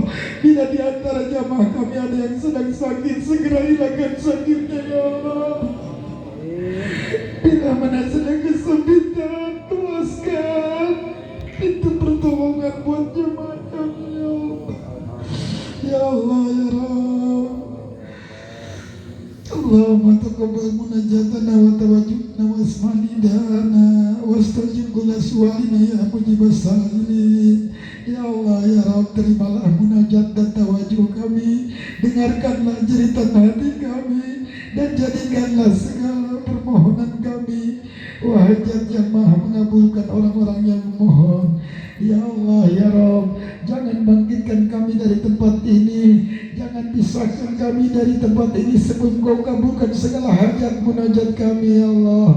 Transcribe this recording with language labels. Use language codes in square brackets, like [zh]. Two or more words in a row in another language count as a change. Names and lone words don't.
[id] Bila di antara jamaah kami ada yang sedang sakit, segera hilangkan sakitnya [ar] يا الله. [id] Bila mana sedang kesempitan, luaskan pintu pertolongan buat jemaah kami ya Allah. [ar] يا الله يا رب، اللهم تقبل مناجاتنا وتوجدنا وأسماندنا واستجب كل سؤالنا يا مجيب السائلين. يا الله يا رب, [id] terimalah munajat dan tawajuh kami, dengarkanlah jeritan hati kami, dan jadikanlah segala permohonan kami. Wahai Zat yang Maha mengabulkan orang-orang yang memohon. [ar] يا الله يا رب, [id] jangan bangkitkan kami dari tempat ini, jangan jangan pisahkan kami dari tempat ini sebelum Engkau kabulkan segala hajat munajat kami [ar] يا الله.